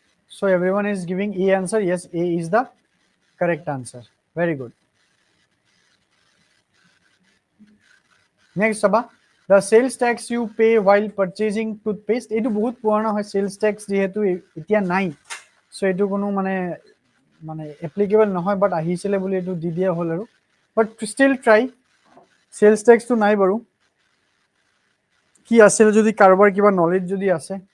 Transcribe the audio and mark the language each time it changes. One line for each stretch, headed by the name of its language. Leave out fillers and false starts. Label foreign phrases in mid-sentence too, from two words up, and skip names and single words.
English: So everyone is giving A answer. Yes, A is the correct answer. Very good. Next, Sabha, the sales tax you pay while purchasing toothpaste.
Assamese: এইটো বহুত পুৰণা হয়
English: sales tax
Assamese: যেহেতু এতিয়া নাই, so এইটো কোনো মানে মানে এপ্লিকেবল নহয়, বাট আহিছিলে বুলি এইটো দি দিয়া হ'ল আৰু,
English: but still try. sales tax
Assamese: টো নাই বাৰু, কি আছিল যদি কাৰোবাৰ কিবা নলেজ যদি আছে।